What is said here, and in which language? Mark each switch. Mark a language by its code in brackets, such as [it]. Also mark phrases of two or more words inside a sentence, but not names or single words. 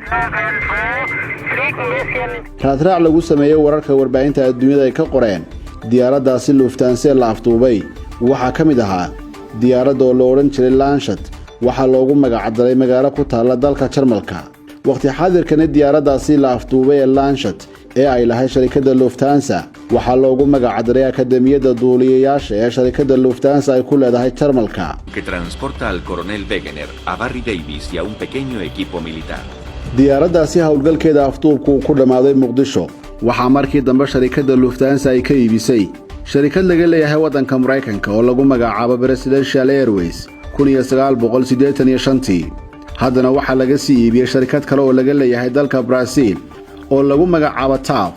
[so] raadraac lagu sameeyay wararka warbaahinta adduunyada ay ka qoreen diyaaraddaasi Lufthansa la afduubay waxaa ka mid ahaa diyaaradda oo la odhan jiray Lancet waxaa loogu magacdaray magaalo ku taalla dalka Jarmalka. waqti xaadirkana diyaaraddaasi la afduubay ee Lancet ee ay lahayd sharikadda Lufthansa waxaa loogu magacdaray akademiyadda duuliyayaasha ee sharikadda Lufthansa ay ku leedahay Jarmalka. [es] que transporta al coronel Wegener a Barry Davis y a un pequeño equipo militar. [so] diyaaraddaasi howlgalkeeda afduubku ku dhammaaday Muqdisho waxaa markii dambe sharikadda Lufthansa ay ka iibisay sharikad laga leeyahay waddanka Mareykanka oo lagu magacaabo Presidential Airways 1985. haddana waxaa laga sii iibiyey sharikad kale oo laga leeyahay dalka Brazil oo lagu magacaabo TAV.